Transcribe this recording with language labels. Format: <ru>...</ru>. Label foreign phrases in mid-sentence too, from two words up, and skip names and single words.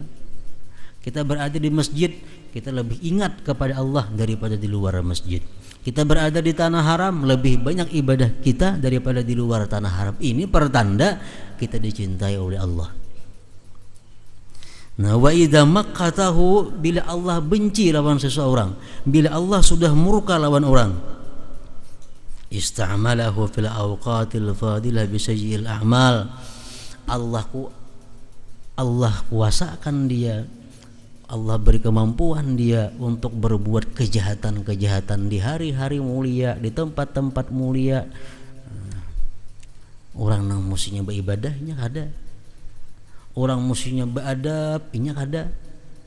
<id>Kita berada di masjid, kita lebih ingat kepada Allah daripada di luar masjid. Kita berada di tanah haram, lebih banyak ibadah kita daripada di luar tanah haram. Ini pertanda kita dicintai oleh Allah. Nah,</id> <ar>وإذا مقته,</ar> <id>bila Allah benci lawan seseorang, bila Allah sudah murka lawan orang,</id> <ar>استعمله في الأوقات الفاضلة بسيئ الأعمال.</ar> <id>Allah kuasakan dia, Allah beri kemampuan dia untuk berbuat kejahatan-kejahatan di hari-hari mulia, di tempat-tempat mulia. Orang yang mestinya beribadahnya ada, orang mestinya beradab, ini ada.</id>